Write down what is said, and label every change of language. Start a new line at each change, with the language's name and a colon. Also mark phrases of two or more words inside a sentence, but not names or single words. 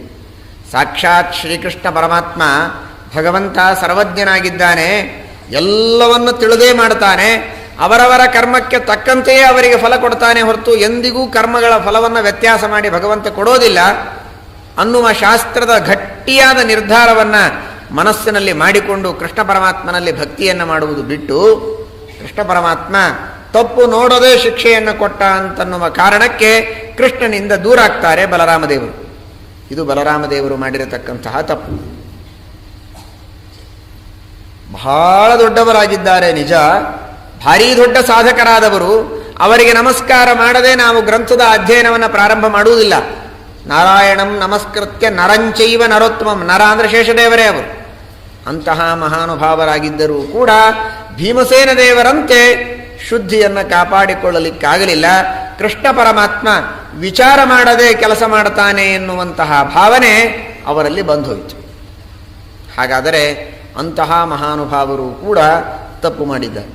Kannada: ಸಾಕ್ಷಾತ್ ಶ್ರೀಕೃಷ್ಣ ಪರಮಾತ್ಮ ಭಗವಂತ ಸರ್ವಜ್ಞನಾಗಿದ್ದಾನೆ, ಎಲ್ಲವನ್ನು ತಿಳಿದೇ ಮಾಡ್ತಾನೆ, ಅವರವರ ಕರ್ಮಕ್ಕೆ ತಕ್ಕಂತೆಯೇ ಅವರಿಗೆ ಫಲ ಕೊಡ್ತಾನೆ ಹೊರತು ಎಂದಿಗೂ ಕರ್ಮಗಳ ಫಲವನ್ನು ವ್ಯತ್ಯಾಸ ಮಾಡಿ ಭಗವಂತ ಕೊಡೋದಿಲ್ಲ ಅನ್ನುವ ಶಾಸ್ತ್ರದ ಗಟ್ಟಿಯಾದ ನಿರ್ಧಾರವನ್ನು ಮನಸ್ಸಿನಲ್ಲಿ ಮಾಡಿಕೊಂಡು ಕೃಷ್ಣ ಪರಮಾತ್ಮನಲ್ಲಿ ಭಕ್ತಿಯನ್ನು ಮಾಡುವುದು ಬಿಟ್ಟು ಕೃಷ್ಣ ಪರಮಾತ್ಮ ತಪ್ಪು ನೋಡೋದೇ ಶಿಕ್ಷೆಯನ್ನು ಕೊಟ್ಟ ಅಂತನ್ನುವ ಕಾರಣಕ್ಕೆ ಕೃಷ್ಣನಿಂದ ದೂರ ಆಗ್ತಾರೆ ಬಲರಾಮದೇವರು. ಇದು ಬಲರಾಮದೇವರು ಮಾಡಿರತಕ್ಕಂತಹ ತಪ್ಪು. ಬಹಳ ದೊಡ್ಡವರಾಗಿದ್ದಾರೆ ನಿಜ, ಭಾರೀ ದೊಡ್ಡ ಸಾಧಕರಾದವರು. ಅವರಿಗೆ ನಮಸ್ಕಾರ ಮಾಡದೆ ನಾವು ಗ್ರಂಥದ ಅಧ್ಯಯನವನ್ನು ಪ್ರಾರಂಭ ಮಾಡುವುದಿಲ್ಲ.
Sanskrit: ನಾರಾಯಣಂ ನಮಸ್ಕೃತ್ಯ ನರಂಚೈವ ನರೋತ್ತಮಂ,
Kannada: ನರ ಅಂದರೆ ಶೇಷದೇವರೇ ಅವರು. ಅಂತಹ ಮಹಾನುಭಾವರಾಗಿದ್ದರೂ ಕೂಡ ಭೀಮಸೇನ ದೇವರಂತೆ ಶುದ್ಧಿಯನ್ನು ಕಾಪಾಡಿಕೊಳ್ಳಲಿಕ್ಕಾಗಲಿಲ್ಲ. ಕೃಷ್ಣ ಪರಮಾತ್ಮ ವಿಚಾರ ಮಾಡದೆ ಕೆಲಸ ಮಾಡ್ತಾನೆ ಎನ್ನುವಂತಹ ಭಾವನೆ ಅವರಲ್ಲಿ ಬಂದೋಯಿತು. ಹಾಗಾದರೆ ಅಂತಹ ಮಹಾನುಭಾವರು ಕೂಡ ತಪ್ಪು ಮಾಡಿದ್ದಾರೆ.